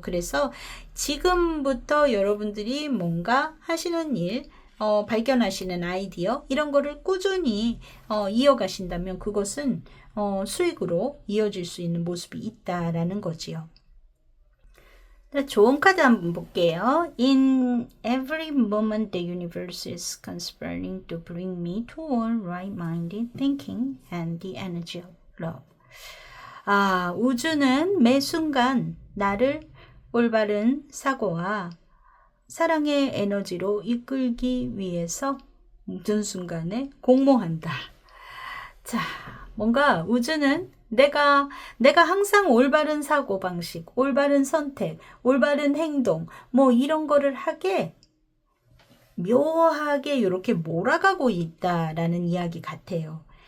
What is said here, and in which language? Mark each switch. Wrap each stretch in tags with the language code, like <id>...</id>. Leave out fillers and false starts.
<ko>그래서 지금부터 여러분들이 뭔가 하시는 일, 발견하시는 아이디어 이런 거를 꾸준히 이어가신다면 그것은 수익으로 이어질 수 있는 모습이 있다라는 거지요. 좋은 카드 한번 볼게요.</ko> <en>In every moment the universe is conspiring to bring me toward right-minded thinking and the energy of love.</en> <ko>우주는 매 순간 나를 올바른 사고와 사랑의 에너지로 이끌기 위해서 모든 순간에 공모한다. 자, 뭔가 우주는 내가 항상 올바른 사고방식, 올바른 선택, 올바른 행동, 뭐 이런 거를 하게 묘하게 이렇게 몰아가고 있다라는 이야기 같아요.</ko>